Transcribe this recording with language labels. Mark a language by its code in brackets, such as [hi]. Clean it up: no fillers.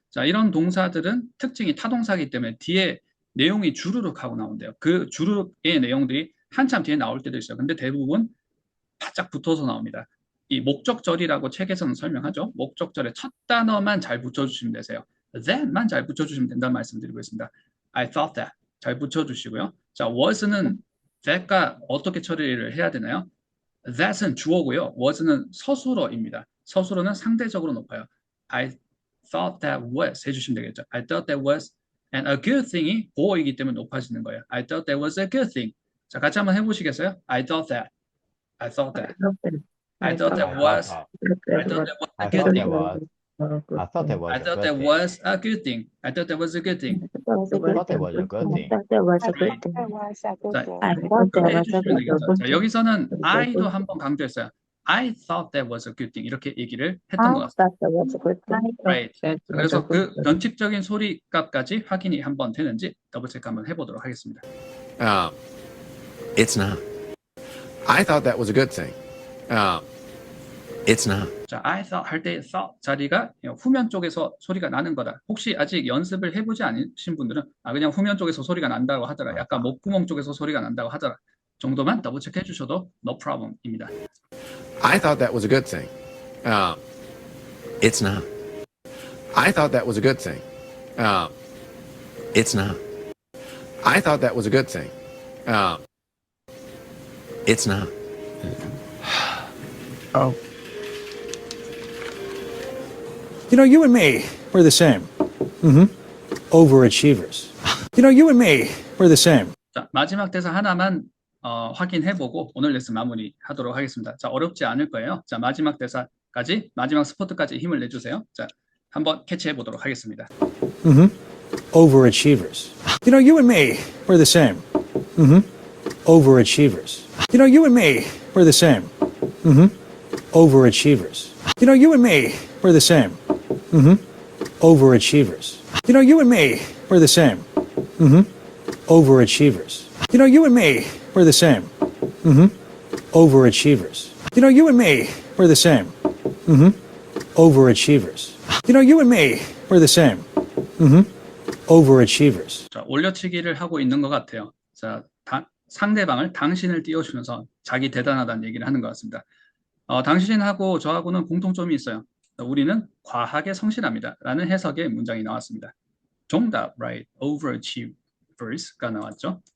[ko] 자, 이런 동사들은 특징이 타동사이기 때문에 뒤에 내용이 주르륵 하고 나온대요. 그 주르륵의 내용들이 한참 뒤에 나올 때도 있어요. 근데 대부분 바짝 붙어서 나옵니다. 이 목적절이라고 책에서는 설명하죠. 목적절의 첫 단어만 잘 붙여주시면 되세요. that만 잘 붙여주시면 된다는 말씀드리고 있습니다. I thought that 잘 붙여주시고요. 자, was는 that과 어떻게 처리를 해야 되나요? that은 주어고요. was는 서술어입니다. 서술어는 상대적으로 높아요. I thought that was 해주시면 되겠죠. I thought that was and a good thing 이 보어이기 때문에 높아지는 거예요. [en] I thought that was a good thing. [ko] 자, 같이 한번 해보시겠어요? [en] I thought that. I thought that. I thought that was. I thought that was a good thing. I thought that was I thought that was a good thing. I thought that was a good thing. I thought that was a good thing. That was a good thing. [ko] 자, [en] I thought that was a [ko] 해주시면 [en] good [ko] 되겠죠. 자, [en] thing. [ko] 여기서는 I도 한번 강조했어요. [en] I thought that was a good thing. [ko] 이렇게 얘기를 했던 것 [en] I [ko] 같습니다. [en] thought that was a good thing. Right. [ko] 그래서 그 변칙적인 소리 값까지 확인이 한번 되는지 더블 체크 한번 해보도록 하겠습니다. [en] It's not. I thought that was a good thing. It's not. [ko] 자, I thought 할 때 thought 자리가 후면 쪽에서 소리가 나는 거다. 혹시 아직 연습을 해보지 않으신 분들은 그냥 후면 쪽에서 소리가 난다고 하더라. 약간 목구멍 쪽에서 소리가 난다고 하더라. 정도만 더블 체크 해주셔도 no problem 입니다. [en] I thought that was a good thing. It's not. I thought that was a good thing. It's not. I thought that was a good thing. It's not. Oh. You know, you and me, we're the same. Overachievers. You know, you and me, we're the same. [ko] 자, 마지막 대사 하나만 확인해보고 오늘 레슨 마무리하도록 하겠습니다. 자, 어렵지 않을 거예요. 자, 마지막 대사까지, 마지막 스포트까지 힘을 내주세요. 자, 한번 캐치해보도록 하겠습니다. [en] Overachievers. You know, you and me, we're the same. Overachievers. You know, you and me, we're the same. Overachievers. You know, you and me, we're the same. Overachievers. You know, you and me, we're the same. Overachievers. You know, you and me, we're the same. Overachievers. You know, you and me, we're the same. Overachievers. You know, you and me, we're the same. Overachievers. [ko] 자, 올려치기를 하고 있는 것 같아요. 자, 상대방을 당신을 띄워주면서 자기 대단하다는 얘기를 하는 것 같습니다. 당신하고 저하고는 공통점이 있어요. 우리는 과하게 성실합니다. 라는 해석의 문장이 나왔습니다. 정답, right, overachievers가 나왔죠.